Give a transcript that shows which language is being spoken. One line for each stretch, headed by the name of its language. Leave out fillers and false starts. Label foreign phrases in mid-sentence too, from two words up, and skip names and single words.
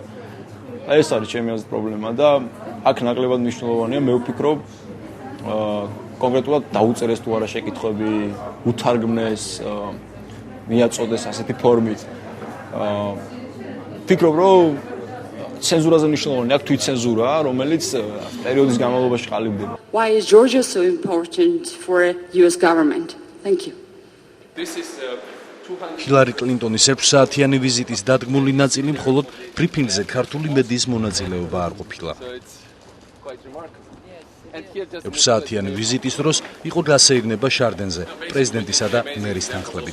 Georgian: ეს არის ჩემი აზრით პრობლემა და აქ ნაკლებად მნიშვნელოვანია, მე ვფიქრობ, კონკრეტულად დაუწერეს თუ არა შეკითხვები, უთარგმნეს, მიაწოდეს ასეთი ფორმით. ფიქრობ, რომ ცენზურაზე მნიშვნელოვანი აქვს თვითცენზურა, რომელიც პერიოდის განმავლობაში ყალიბდება.
English: Why is Georgia so important for US government? Thank you.
Georgian: ჰილარი კლინტონის 6 საათიანი ვიზიტის დადგმული ნაწილი მხოლოდ ბრიფინგზე ქართული მედიის მონაწილეობა არ ყოფილა. 6 საათიანი ვიზიტის დროს იყო გასეირნება შარდენზე, პრეზიდენტისა და მერის თანხლებით.